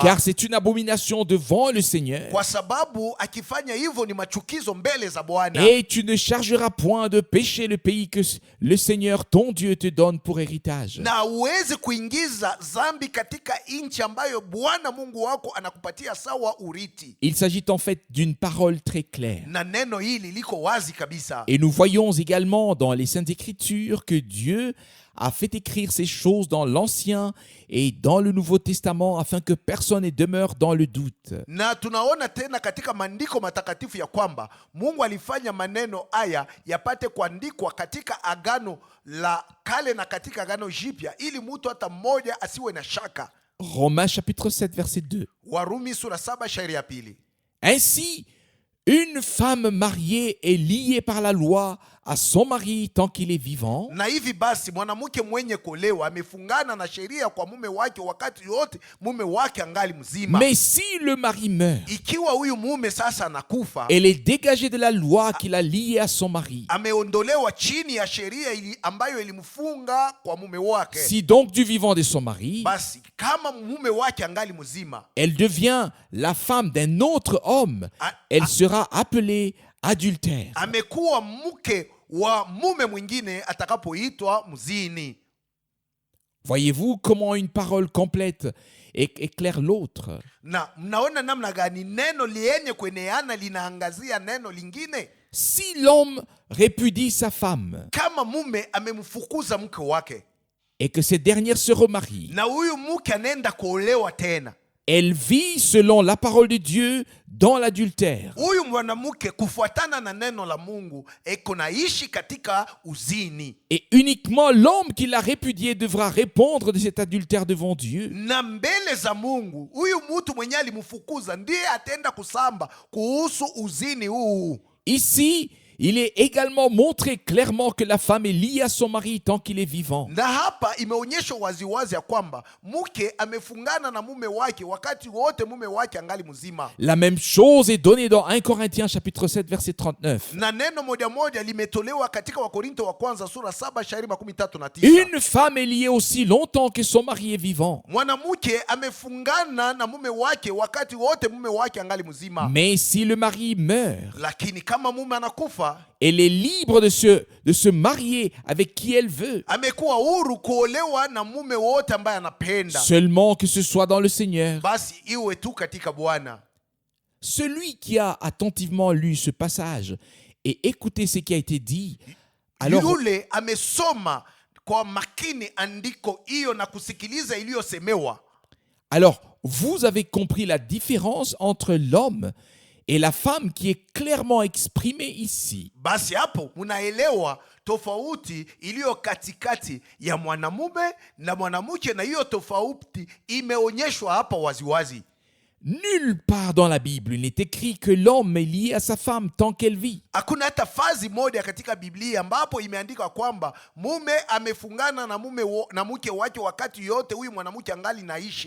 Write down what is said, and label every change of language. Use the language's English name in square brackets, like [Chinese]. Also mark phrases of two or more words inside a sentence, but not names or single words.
[French] Car c'est une abomination devant le Seigneur. [Swahili] kwa sababu akifanya hivyo ni machukizo mbele za Bwana. [French] Et tu ne chargeras point de péché le pays que le Seigneur ton Dieu te donne pour héritage. [Swahili] Na uweze kuingiza dhambi katika nchi ambayo Bwana Mungu wako anakupatia sawa uriti. [French] Il s'agit en fait d'une parole très claire. [Swahili] Na neno hili liko wazi kabisa. [French] Et nous voyons également dans les Saintes Écritures que Dieu a fait écrire ces choses dans l'Ancien et dans le Nouveau Testament afin que personne ne demeure dans le doute. [Swahili] Na tunaona tena katika maandiko matakatifu ya kwamba Mungu alifanya maneno haya yapate kuandikwa katika agano la kale na katika agano jipya, ili mtu hata mmoja asiwe na shaka. [French] Romains chapitre 7 verset 2. [Swahili] Warumi sura 7 shairi ya pili. [French] Ainsi, une femme mariée est liée par la loi à son mari tant qu'il est vivant. [Swahili] Na hivi basi mwanamke mwenye kuolewa amefungana na sheria kwa mume wake wakati yote mume wake angali mzima. [French] Mais si le mari meurt, [Swahili] Ikiwa huyu mume sasa anakufa, [French] elle est dégagée de la loi qui l'a liée à son mari. [Swahili] ameondolewa chini ya sheria ambayo ilimfunga kwa mume wake. [French] Si donc du vivant de son mari, [Swahili] Basi kama mume wake angali mzima, [French] elle devient la femme d'un autre homme, elle sera appelée adultère. [Swahili] amekuwa mke wa mume mwingine atakapoitwa mzini. [French] Voyez-vous comment une parole complète éclaire l'autre. [Swahili] Na mnaona namna gani neno lienye kueneana linaangazia neno lingine. [French] Si l'homme répudie sa femme [Swahili] Kama mume amemfukuza mke wake [French] et que cette dernière se remarie, [Swahili] na huyu mke anaenda kuolewa tena, [French] elle vit selon la parole de Dieu dans l'adultère. [Swahili] huyu mwanamke kufuatana na neno la Mungu eko naishi katika uzini, [French] Et uniquement l'homme qui l'a répudié devra répondre de cet adultère devant Dieu. [Swahili] na mbele za Mungu huyu mtu mwenye alimfukuza ndiye atenda kusamba kuhusu uzini huu. [French] Ici, il est également montré clairement que la femme est liée à son mari tant qu'il est vivant. [Swahili] Na hapa imeonyeshwa waziwazi ya kwamba mke amefungana na mume wake wakati wote mume wake angali mzima. [French] La même chose est donnée dans 1 Corinthiens chapitre 7 verset 39. [Swahili] Na neno moja moja limetolewa katika Wakorinto wa kwanza sura 7 shairi 39. [French] Une femme est liée aussi longtemps que son mari est vivant. [Swahili] Mwanamke amefungana na mume wake wakati wote mume wake angali mzima. [French] Mais si le mari meurt, [Swahili] Lakini kama mume anakufa, [French] elle est libre de se marier avec qui elle veut, [Swahili] amekuwa huru kuolewa na mume wote ambaye anapenda. [French] seulement que ce soit dans le Seigneur. [Swahili] Basi iwe tu katika Bwana. [French] Celui qui a attentivement lu ce passage et écouté ce qui a été dit, alors [Swahili] Yule amesoma kwa makini andiko hiyo na kusikiliza iliyosemewa. [French] Alors, vous avez compris la différence entre l'homme et la femme qui est clairement exprimée ici. [Swahili] Basi hapo munaelewa tofauti iliyo katikati ya mwanamume na mwanamke, na hiyo tofauti imeonyeshwa hapa waziwazi. [French] Nulle part dans la Bible il n'est écrit que l'homme est lié à sa femme tant qu'elle vit. [Swahili] Hakuna hata fazi moja katika Biblia ambapo imeandikwa kwamba mume amefungana na mke wake wakati yote huyu mwanamke angali naishi.